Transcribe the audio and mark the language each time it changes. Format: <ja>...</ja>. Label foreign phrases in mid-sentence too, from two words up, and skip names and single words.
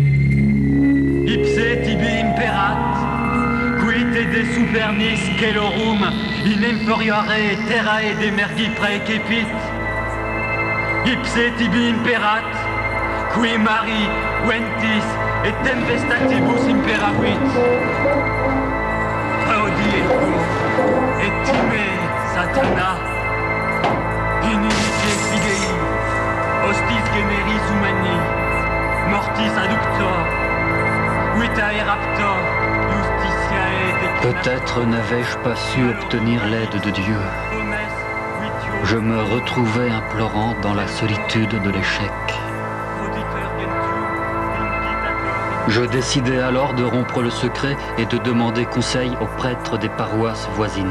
<la>ipse tibi imperat, quid de supernis celorum in inferiore terrae demergi praecepit, ipse tibi imperat, qui Mari ventis et tempestatibus imperavit. Audietur et time Satana, inimice fidei, hostis generis humani, mortis adductor, vitae raptor,</la> <fr>Peut-être n'avais-je pas su obtenir l'aide de Dieu. Je me retrouvais implorant dans la solitude de l'échec. Je décidai alors de rompre le secret et de demander conseil aux prêtres des paroisses voisines.</fr>